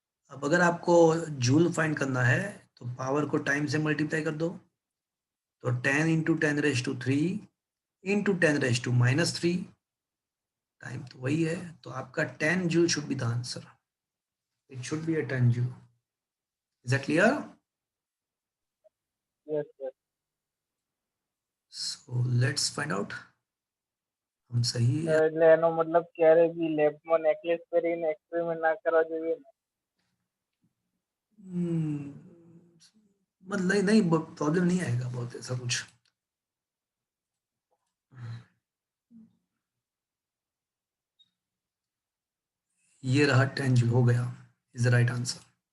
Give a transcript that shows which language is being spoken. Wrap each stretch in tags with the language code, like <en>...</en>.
<hi>अब अगर आपको जूल फाइंड करना है तो पावर को टाइम से मल्टीप्लाई कर दो, तो 10 इंटू 10⁻³ इंटू 10⁻³ टाइम तो वही है, तो आपका 10 joule should be the answer,</hi> <en>It should be a 10 joule. Is that clear? Yes sir. So let's find out,</en> <hi>हम सही है।</hi> <gu>એટલે એનો મતલબ ક્યારે બી લેબમાં નેકલેસ પહેરીને એક્સપેરિમેન્ટ ના કરવા જોઈએ ને?</gu> <hi>हम्म, मतलब नहीं नहीं प्रॉब्लम नहीं आएगा बहुत ऐसा कुछ। ये रहा 10 जूल हो गया, इज द राइट आंसर।</hi>